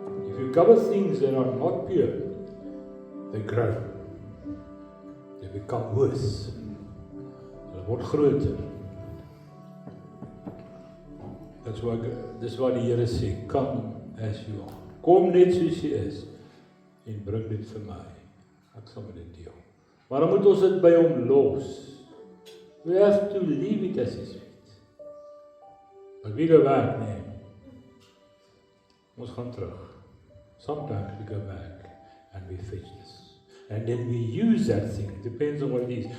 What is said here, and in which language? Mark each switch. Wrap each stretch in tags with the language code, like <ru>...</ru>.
<en>If you cover things that are not pure, they grow. They become worse.</en> <af>Hulle word groter. Dis wat die Here sê,</af> <en>come as you are.</en> <af>Kom net soos jy is en bring dit vir my. Ek sal met dit deel. Maar dan moet ons dit by hom los.</af> <en>We have to leave it as his feet. But we go back, nee.</en> <af>Ons gaan terug.</af> <en>Sometimes we go back and we fetch this. And then we use that thing, depends on what it is.</en>